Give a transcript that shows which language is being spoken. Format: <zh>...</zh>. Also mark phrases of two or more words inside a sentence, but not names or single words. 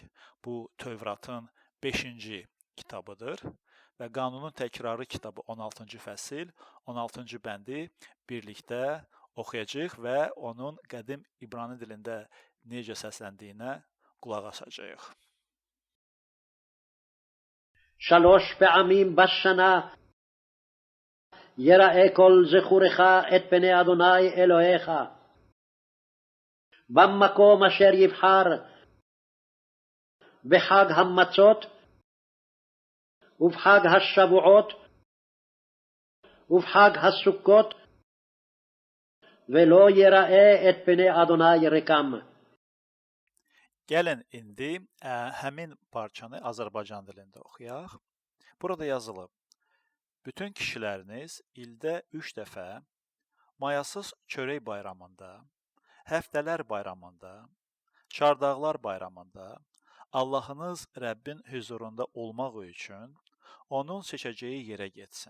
<az>Bu Tövratın 5-ci kitabıdır və Qanunun təkrarı kitabı 16-cı fəsil, 16-cı bəndi birlikdə oxuyacağıq və onun qədim İbrani dilində necə səsləndiyinə qulaq asacağıq.</az> <he>שלוש פעמים בשנה יראה כל זכורך את פני אדוני אלוהיך במקום אשר יבחר בחג המצות ובחג השבועות ובחג הסוכות ולא יראה את פני אדוני ריקם.</he> <az>Gəlin indi həmin parçanı Azərbaycan dilində oxuyaq. Burada yazılıb: bütün kişiləriniz ildə 3 dəfə mayasız çörək bayramında, həftələr bayramında, çardaqlar bayramında Allahınız Rəbbin hüzurunda olmaq üçün onun seçəcəyi yerə getsin.</az>